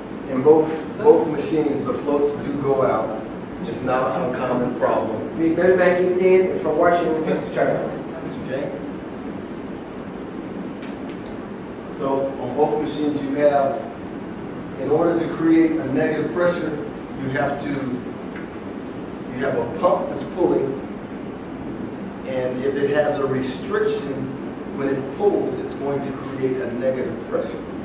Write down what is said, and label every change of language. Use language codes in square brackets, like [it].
[en] In both machines, the floats do go out. It's not an uncommon problem. [ar] بالماكينتين الفواشه ممكن تتشرب. [en] Okay. So on both machines, you have, in order to create a negative pressure, you have a pump that's pulling, and if it has a restriction, when it pulls, it's going to create a negative pressure.